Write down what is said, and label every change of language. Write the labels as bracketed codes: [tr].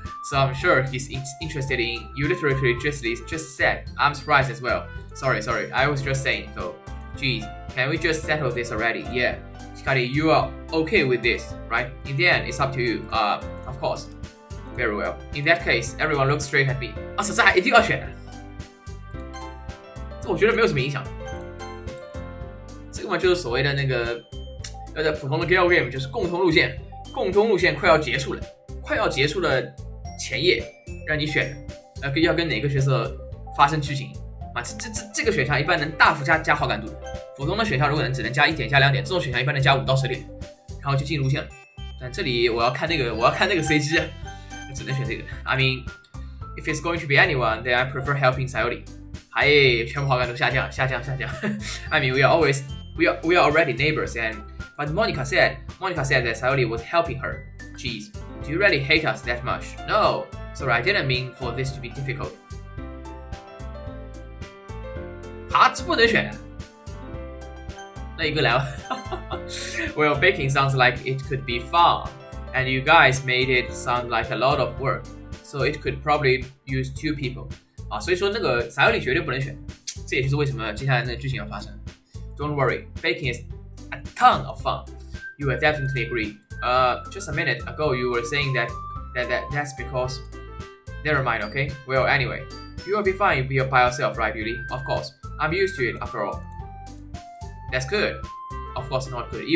[en] So I'm sure he's interested in you literally just said. I'm surprised as well. Sorry, I was just saying so. Geez, can we just settle this already? Yeah. Hikari, you are okay with this, right? In the end, it's up to you. Of course. Very well. In that case, everyone looks straight at me. [zh] 这还一定要选？这我觉得没有什么影响。这个嘛就是所谓的那个，在普通的 Gal Game 就是共通路线快要结束了前夜让你选，要跟哪个角色发生剧情啊？这个选项一般能大幅加好感度。普通的选项如果只能加1点加2点，这种选项一般能加5到10点，然后就进路线了。但这里我要看那个 CG。只能选这个。 [en] I mean, if it's going to be anyone, then I prefer helping Sayori. [zh] 全部好感度下降。 [en] I mean, we are already neighbors, but Monica said that Sayori was helping her. Jeez, do you really hate us that much? No, sorry, I didn't mean for this to be difficult. [zh] 这不能选。那一个来吧。 [en] Well, baking sounds like it could be fun.And you guys made it sound like a lot of work, so it could probably use 2 people. [zh] 所以说那个Sayori绝对不能选，这也就是为什么接下来那个剧情要发生。 [en] Don't worry, baking is a ton of fun. You will definitely agree. Just a minute ago you were saying that's because. Never mind, okay? Well, anyway, you will be fine by yourself, right, Beauty? Of course, I'm used to it after all. That's good. Of course, not good.